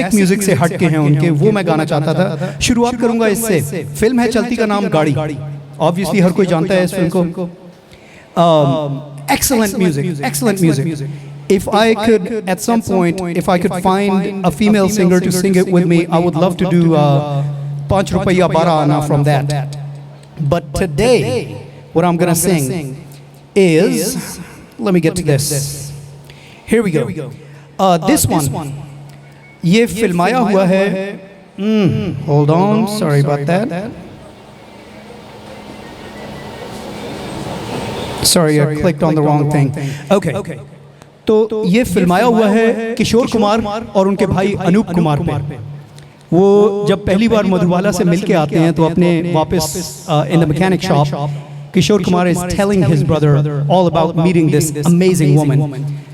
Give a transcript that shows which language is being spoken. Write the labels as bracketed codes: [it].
[hi] Classic music से हट के हैं उनके, वो मैं गाना चाहता था। शुरुआत करूंगा इससे। फिल्म है चलती का नाम गाड़ी, ऑब्वियसली हर कोई जानता है इस फिल्म को। [en] excellent music. If I could, at some point, if I could find a female singer to sing it with me, I would love to do 5 Rupaiya Bara Ana from that. But today, what I'm gonna sing is, let me get to this. Here we go. This one, [hi] ये फिल्माया हुआ है, [en] hold on, sorry about that. Sorry, I clicked on the wrong thing. Okay. [hi] तो ये फिल्माया हुआ है किशोर कुमार और उनके भाई अनूप कुमार पे। वो जब पहली बार मधुबाला से मिलके आते हैं तो अपने वापस [en] In the mechanic shop, Kishore Kumar is telling his brother all about meeting this amazing woman.